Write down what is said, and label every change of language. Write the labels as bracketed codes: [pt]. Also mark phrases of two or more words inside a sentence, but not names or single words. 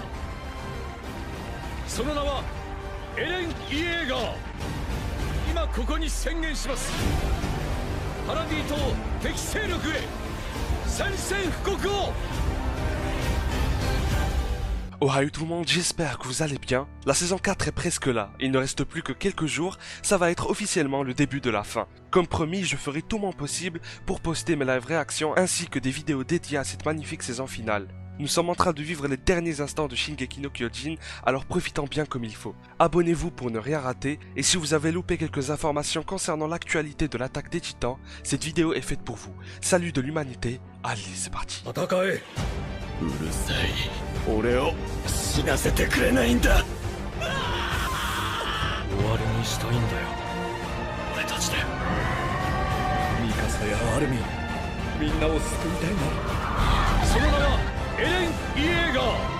[ja] その名はエレン・イエーガー。今ここに宣言します。パラディ島敵勢力へ宣戦布告を。 [fr] Ohayou tout le monde, j'espère que vous allez bien. La saison 4 est presque là, il ne reste plus que quelques jours, ça va être officiellement le début de la fin. Comme promis, je ferai tout mon possible pour poster mes live réactions ainsi que des vidéos dédiées à cette magnifique saison finale. Nous sommes en train de vivre les derniers instants de Shingeki no Kyojin, alors profitons bien comme il faut. Abonnez-vous pour ne rien rater, et si vous avez loupé quelques informations concernant l'actualité de l'attaque des titans, cette vidéo est faite pour vous. Salut de l'humanité, allez c'est parti. [ja] うるさい。俺を死なせてくれないんだ。終わりにしたいんだよ、俺たちで。ミカサやアルミン、みんなを救いたいんだ。その名はエレン・イエーガー。